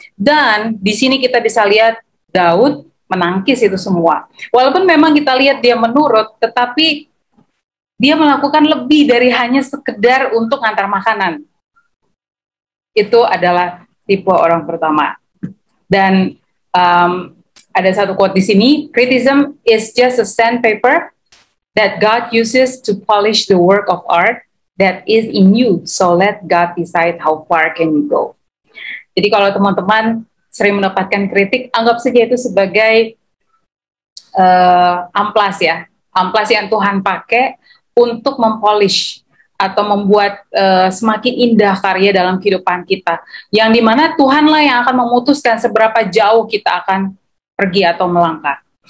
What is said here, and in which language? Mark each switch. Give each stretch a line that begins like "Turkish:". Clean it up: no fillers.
Indonesian: Dan di sini kita bisa lihat Daud menangkis itu semua. Walaupun memang kita lihat dia menurut, tetapi dia melakukan lebih dari hanya sekedar untuk ngantar makanan. Itu adalah tipe orang pertama. Dan ada satu quote di sini,
English: criticism is just a sandpaper that God uses to polish the work of art that is in you. So let God decide how far can you go.
Indonesian: Jadi kalau teman-teman sering mendapatkan kritik, anggap saja itu sebagai amplas, ya. Amplas yang Tuhan pakai untuk mempolish atau membuat semakin indah karya dalam kehidupan kita. Yang dimana Tuhanlah yang akan memutuskan seberapa jauh kita akan pergi atau melangkah.